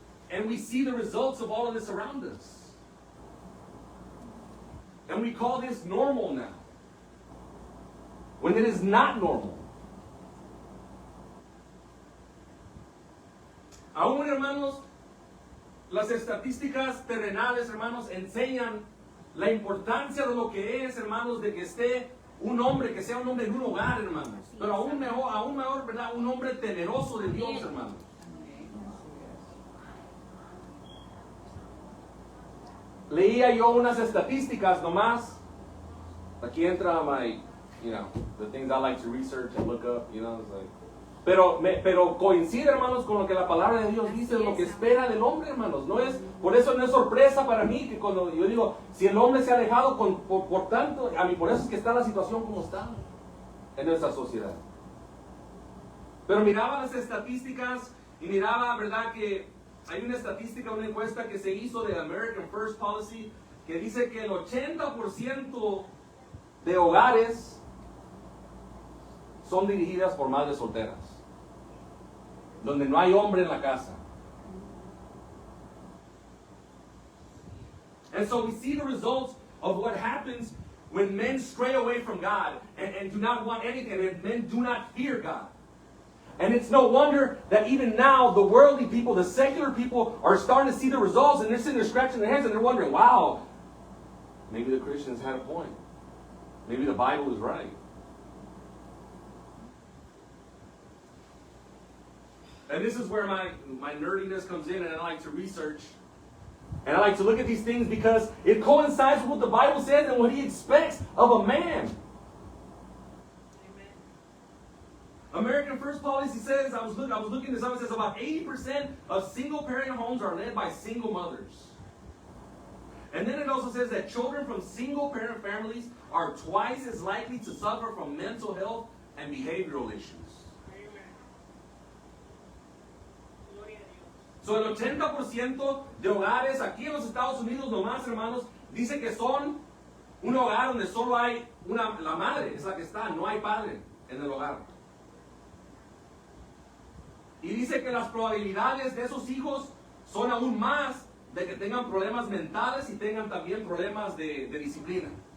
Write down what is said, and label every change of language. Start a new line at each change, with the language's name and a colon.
English: And we see the results of all of this around us. And we call this normal now, when it is not normal.
Spanish: Aún, hermanos, las estadísticas terrenales, hermanos, enseñan la importancia de lo que es, hermanos, de que esté un hombre, que sea un hombre en un hogar, hermanos. Pero aún mejor, ¿verdad? Un hombre temeroso de Dios, hermanos. Leía yo unas estadísticas nomás. Aquí entra
English: the things I like to research and look up, it's like.
Spanish: Pero coincide, hermanos, con lo que la palabra de Dios dice, lo que espera del hombre, hermanos. Por eso no es sorpresa para mí que cuando yo digo, si el hombre se ha alejado, por tanto, por eso es que está la situación como está en nuestra sociedad. Pero miraba las estadísticas y miraba, ¿verdad?, que hay una estadística, una encuesta que se hizo de American First Policy que dice que el 80% de hogares son dirigidas por madres solteras, donde no hay hombre en la casa.
English: And so we see the results of what happens when men stray away from God and do not want anything, and men do not fear God. And it's no wonder that even now, the worldly people, the secular people, are starting to see the results, and they're sitting there scratching their heads, and they're wondering, wow, maybe the Christians had a point. Maybe the Bible is right. And this is where my nerdiness comes in, and I like to research. And I like to look at these things because it coincides with what the Bible says and what He expects of a man. American First Policy says, I was looking this up, it says about 80% of single-parent homes are led by single mothers. And then it also says that children from single-parent families are twice as likely to suffer from mental health and behavioral issues.
Spanish: So el 80% de hogares aquí en los Estados Unidos nomás, hermanos, dice que son un hogar donde solo hay la madre, es la que está, no hay padre en el hogar. Y dice que las probabilidades de esos hijos son aún más de que tengan problemas mentales y tengan también problemas de disciplina.